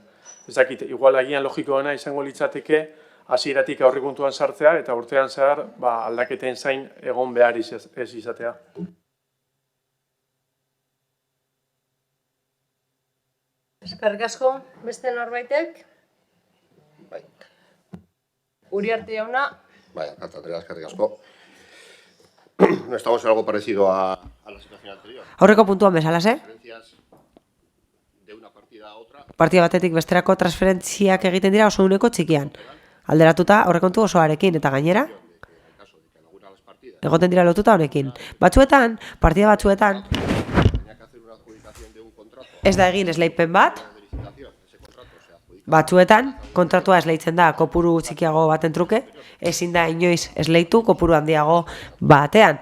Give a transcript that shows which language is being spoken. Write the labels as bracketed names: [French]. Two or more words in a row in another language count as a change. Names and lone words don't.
[Basque] Ez dakit, igual agian logikoena izango litzateke, hasieratik aurrekontuan sartzea, eta urtean zehar aldaketen zain egon behar ez izatea. Eskerrik asko, beste norbaitek? Bai. Uriarte jauna? Bai, Alkate, eskerrik asko. [Spanish] Estamos en algo parecido a la situación anterior. [Basque] Aurreko puntuan bezalase, [Spanish] Transferencias de una partida a otra. [Basque] partida batetik besterako transferentziak egiten dira oso uneko txikian. Alderatuta aurrekontu osoarekin eta gainera, egoten dira lotuta honekin. Batzuetan, partida batzuetan, ez da egin esleipen bat, batzuetan, kontratua esleitzen da kopuru txikiago baten truke, ezin da inoiz esleitu kopuru handiago batean.